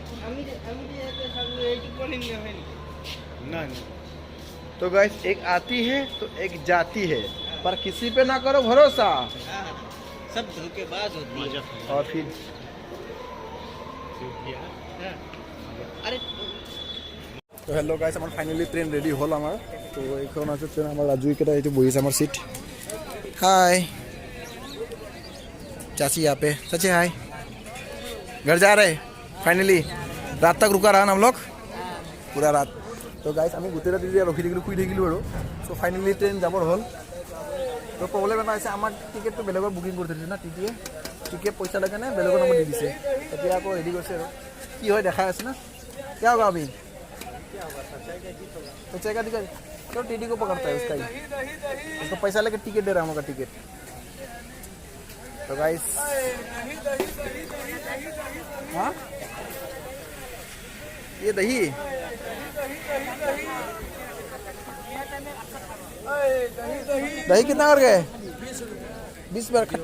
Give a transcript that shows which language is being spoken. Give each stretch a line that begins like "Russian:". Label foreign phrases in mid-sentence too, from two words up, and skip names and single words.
Hindi: ना तो गाइस एक आती है तो एक जाती है पर किसी पे ना करो भरोसा हाँ, सब धोखेबाज होती है और फिर हाँ। अरे
Assamese: তো
English: hello guys
Assamese: আমাৰ
English: finally train ready
Assamese: হ'ল আমাৰ তো এইখন আছে ট্ৰেইন আমাৰ ৰাজুকেইটা এইটো বহিছে আমাৰ চিট
Hindi: हाय चाची यहाँ पे चाची हाय घर जा रहे फाइनली रात तक रुका रहा हम लोग पूरा रात तो गाइस
Assamese: আমি গোটেই ৰাতি ৰখি থাকিলোঁ শুই থাকিলোঁ আৰু চ'
English: finally train
Assamese: যাবৰ হ'ল তো প্ৰব্লেম এটা হৈছে আমাৰ টিকেটটো বেলেগৰ বুকিং কৰি থৈছে না টিটিয়ে টিকেট পইচা লাগে নে বেলেগৰ নামত দি দিছে এতিয়া আকৌ ৰেডি কৰিছে আৰু কি হয় দেখাই আছে না
Hindi: क्या होगा अभी सच्चाई का दिक्कत तो टीटी को पकड़ता है उसका ही उसको पैसा लेके टिकट दे रहा हूँ टिकट तो गाइस हाँ ये दही दही कितना कर गए 20 रुपये खट्टा